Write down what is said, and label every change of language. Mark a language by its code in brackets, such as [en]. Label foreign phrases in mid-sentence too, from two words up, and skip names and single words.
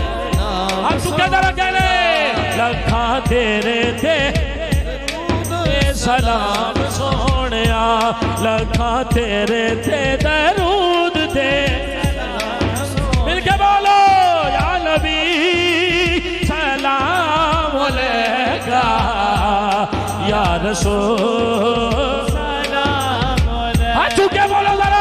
[pa] لکھاں تیرے تے سلام سوہنے، لکھاں تیرے تے درود تے، مل کے بولو [ar] يا نبي سلام عليك، يا رسول سلام عليك. [pa] ہتھ چکے بولو ذرا